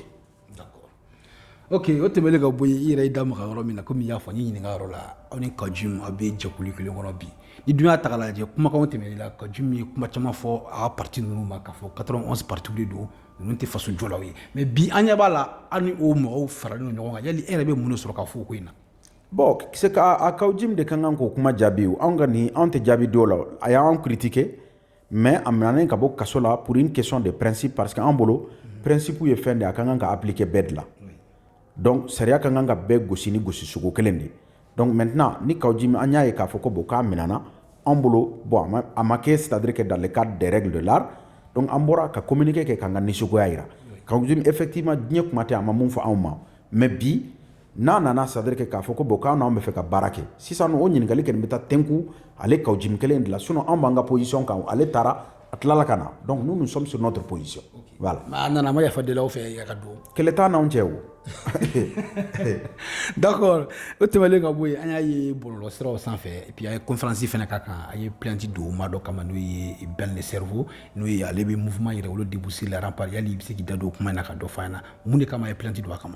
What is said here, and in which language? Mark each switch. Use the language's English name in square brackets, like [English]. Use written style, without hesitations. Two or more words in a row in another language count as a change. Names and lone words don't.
[French] d'accord ok [Bambara] o tɛmɛlen ka bɔ yen i yɛrɛ y'i da maga yɔrɔ min na komi i y'a fɔ n y'i ɲininka yɔrɔ la aw ni Kajum aw bɛ jɛkulu kelen kɔnɔ bi ni dun y'a ta k'a lajɛ kumakanw tɛmɛnen la Kajum ye kuma caman fɔ a ka parti ninnu ma k'a fɔ 91 partis de don ninnu tɛ faso jɔlaw ye mais bi an ɲɛ b'a la an ni o mɔgɔw faralen ɲɔgɔn kan yali e yɛrɛ bɛ mun de sɔrɔ k'a fɔ o ko in na. [French] bon c'est que [Bambara] a Kajum de kan k'o kuma jaabi o anw ka nin anw tɛ jaabi dɔw la a y'anw critiquer mais a minɛnen ka bɔ kaso la [French] pour une question de principe parce que [Bambara] an bolo principe ye fɛn de a ka kan ka appliquer bɛɛ de la donc sariya ka kan ka bɛɛ gosi ni gosi sugu kelen de [French] donc maintenant [Bambara] ni Kajum an y'a ye k'a fɔ ko bon k'a minɛna an bolo bon a ma kɛ [French] c'est à dire que dans le cadre des règles de l'art donc [Bambara] an bɔra ka communiquer kɛ k'an ka nisɔngoya jira Kajum effectivement diɲɛ kuma tɛ a ma mun fɔ anw ma mais bi n'a nana [French] c'est à dire que [Bambara] k'a fɔ ko bon k'an n'anw bɛ fɛ ka baara kɛ sisan o ɲininkali kɔni bɛ taa tɛnku ale kaw jimi kelen de la sinon anw b'an ka position kan ale taara a tilala ka na [French] donc nous sommes sur notre position voilà. [Bambara] a nana ma yafa deli aw fɛ ya ka don kɛlɛ t'an n'anw cɛ o d'accord o tɛmɛlen ka bɔ yen an y'a ye bɔlɔlɔsiraw sanfɛ [French] et puis [Bambara] a ye conférence fana ka kan a ye plainte don maa dɔ kama n'o ye Ben le Cerveau n'o ye ale bɛ mouvement yɛrɛ wolo [French] débousser la rempart [Bambara] yali i bɛ se k'i da don kuma in na ka dɔ f'a ɲɛna mun de kama a ye plainte don a kama.